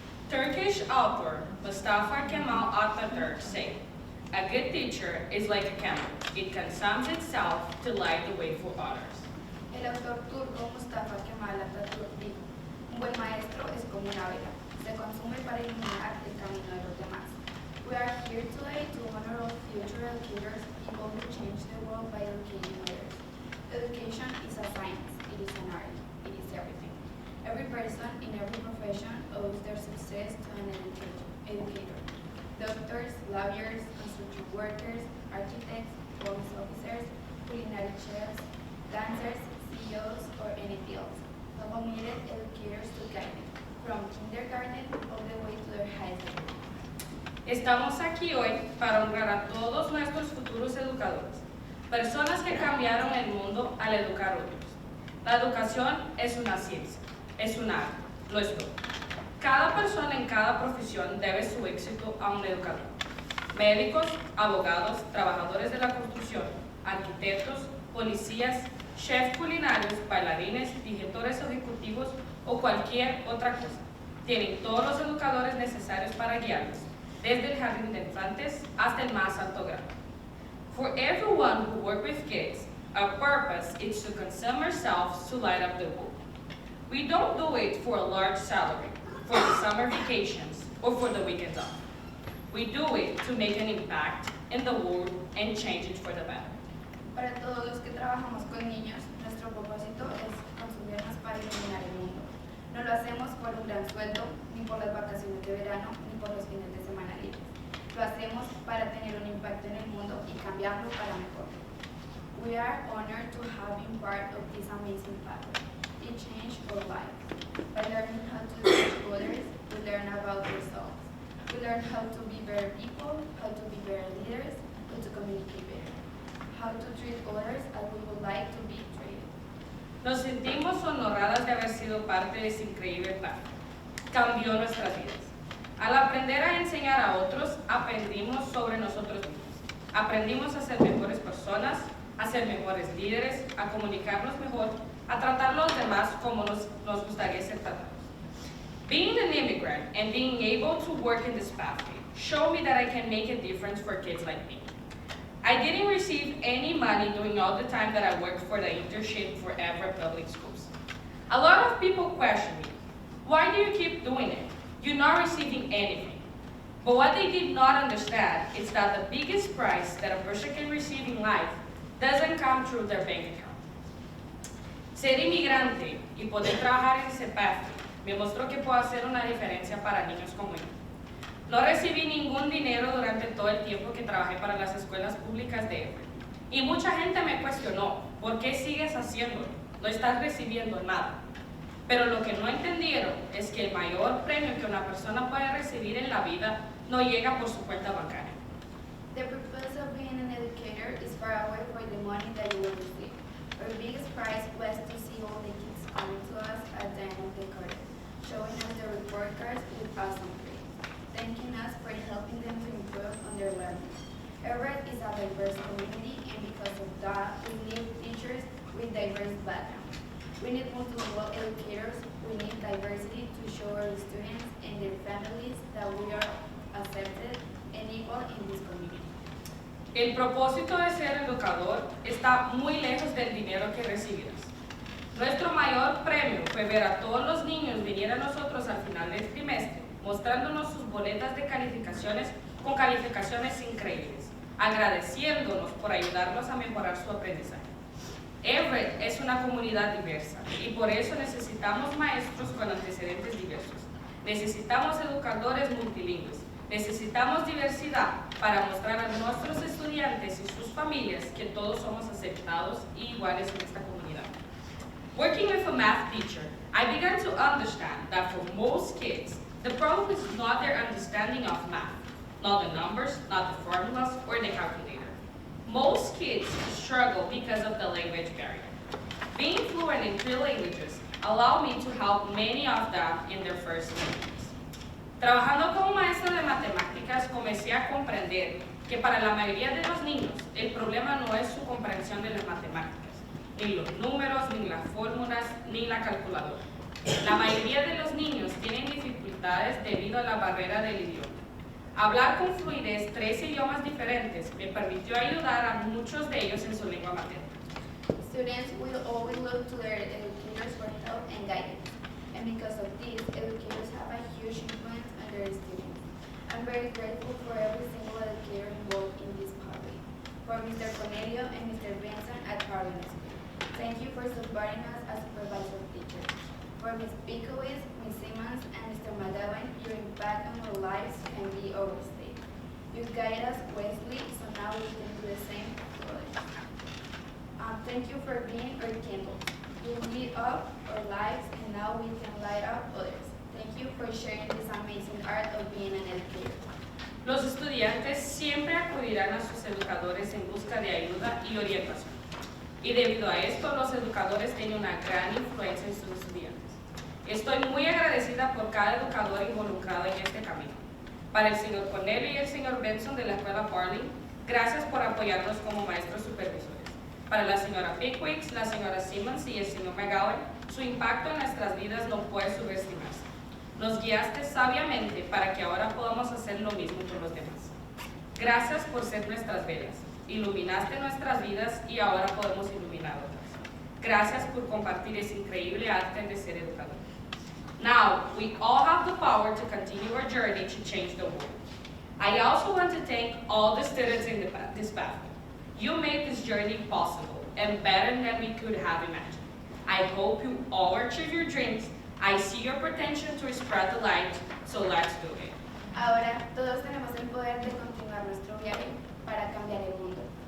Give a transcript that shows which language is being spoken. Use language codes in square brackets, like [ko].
[en] Turkish author Mustafa Kemal Atatürk said, "A good teacher is like a candle. It consumes itself to light the way for others." [es] El autor turco Mustafa Kemal Atatürk dijo, un buen maestro es como una vela, se consume para iluminar el camino de los demás. [en] We are here today to honor all future educators, people who change the world by educating others. Education is a science, it is an art, it is everything. Every person in every profession owes their success to an educator. Doctors, lawyers, construction workers, architects, police officers, culinary chefs, dancers, CEOs, or any fields. All needed educators to guide them, from kindergarten all the way to their high school. [es] Estamos aquí hoy para honrar a todos nuestros futuros educadores, personas que cambiaron el mundo al educar a otros. La educación es una ciencia, es un arte, lo es todo. Cada persona en cada profesión debe su éxito a un educador. Médicos, abogados, trabajadores de la construcción, arquitectos, policías, chefs culinarios, bailarines, directores ejecutivos o cualquier otra cosa. Tienen todos los educadores necesarios para guiarlos, desde el jardín de infantes hasta el más alto grado. [en] For everyone who works with kids, our purpose is to consume ourselves to light up the world. We don't do it for a large salary, for the summer vacations, or for the weekends off. We do it to make an impact in the world and change it for the better. [es] Para todos los que trabajamos con niños, nuestro propósito es consumirnos para iluminar el mundo. No lo hacemos por un gran sueldo, ni por las vacaciones de verano, ni por los fines de semana libres. Lo hacemos para tener un impacto en el mundo y cambiarlo para mejor. [en] We are honored to have been part of this amazing pathway. It changed our lives. By learning how to teach others, we learn about ourselves. We learn how to be better people, how to be better leaders, how to communicate better, how to treat others as we would like to be treated. [es] Nos sentimos honradas de haber sido parte de ese increíble plan. Cambió nuestras vidas. Al aprender a enseñar a otros, aprendimos sobre nosotros mismos. Aprendimos a ser mejores personas, a ser mejores líderes, a comunicarnos mejor, a tratar a los demás como nos gustaría ser tratados. [en] Being an immigrant and being able to work in this pathway showed me that I can make a difference for kids like me. I didn't receive any money during all the time that I worked for the internship for Everett Public Schools. A lot of people question me, why do you keep doing it? You're not receiving anything. But what they did not understand is that the biggest prize that a person can receive in life doesn't come through their bank account. [es] Ser inmigrante y poder trabajar en ese pathway me mostró que puedo hacer una diferencia para niños como yo. No recibí ningún dinero durante todo el tiempo que trabajé para las escuelas públicas de Everett. Y mucha gente me cuestionó, ¿por qué sigues haciéndolo? No estás recibiendo nada. Pero lo que no entendieron es que el mayor premio que una persona puede recibir en la vida no llega por su cuenta bancaria. [en] The purpose of being an educator is far away from the money that you will receive. Our biggest prize was to see all the kids coming to us at the end of the career, showing us the report cards with awesome grades, thanking us for helping them to improve on their learning. Everett is a diverse community, and because of that, we need teachers with diverse backgrounds. We need multiple educators. We need diversity to show our students and their families that we are accepted and equal in this community. [es] El propósito de ser educador está muy lejos del dinero que recibirás. Nuestro mayor premio fue ver a todos los niños venir a nosotros al final del trimestre, mostrándonos sus boletas de calificaciones con calificaciones increíbles, agradeciéndonos por ayudarlos a mejorar su aprendizaje. Everett es una comunidad diversa y por eso necesitamos maestros con antecedentes diversos. Necesitamos educadores multilingües. Necesitamos diversidad para mostrar a nuestros estudiantes y sus familias que todos somos aceptados y iguales en esta comunidad. [en] Working with a math teacher, I began to understand that for most kids, the problem is not their understanding of math, not the numbers, not the formulas, or the calculator. Most kids struggle because of the language barrier. Being fluent in 3 languages allowed me to help many of them in their first languages. [es] Trabajando como maestra de matemáticas, comencé a comprender que para la mayoría de los niños, el problema no es su comprensión de las matemáticas, ni los números, ni las fórmulas, ni la calculadora. La mayoría de los niños tienen dificultades debido a la barrera del idioma. Hablar con fluidez 3 idiomas diferentes me permitió ayudar a muchos de ellos en su lengua materna. [en] Students will always look to their educators for help and guidance. And because of this, educators have a huge influence on their students. I'm very grateful for every single educator involved in this pathway. For Mr. Cornelio and Mr. Benson at Harvard School. Thank you for supporting us as supervisor teachers. For Ms. Pikowitz, Ms. Simmons, and Mr. McGowan, your impact on our lives can be overstated. You guide us wisely, so now we can do the same to others. Thank you for being our candle. You lit up our lives, and now we can light up others. Thank you for sharing this amazing art of being an educator. [es] Los estudiantes siempre acudirán a sus educadores en busca de ayuda y orientación. Y debido a esto, los educadores tienen una gran influencia en sus estudiantes. Estoy muy agradecida por cada educador involucrado en este camino. Para el señor Cornelio y el señor Benson de la escuela Barley, gracias por apoyarnos como maestros supervisores. Para la señora Pickwick, la señora Simmons y el señor McGowan, su impacto en nuestras vidas no puede subestimarse. Nos guiaste sabiamente para que ahora podamos hacer lo mismo por los demás. Gracias por ser nuestras velas. Iluminaste nuestras vidas y ahora podemos iluminar otras. Gracias por compartir ese increíble arte de ser educador. [en] Now, we all have the power to continue our journey to change the world. I also want to thank all the students in this pathway. You made this journey possible and better than we could have imagined. I hope you all achieve your dreams. I see your potential to spread the light, so let's do it. [es] Ahora todos tenemos el poder de continuar nuestro viaje para cambiar el mundo.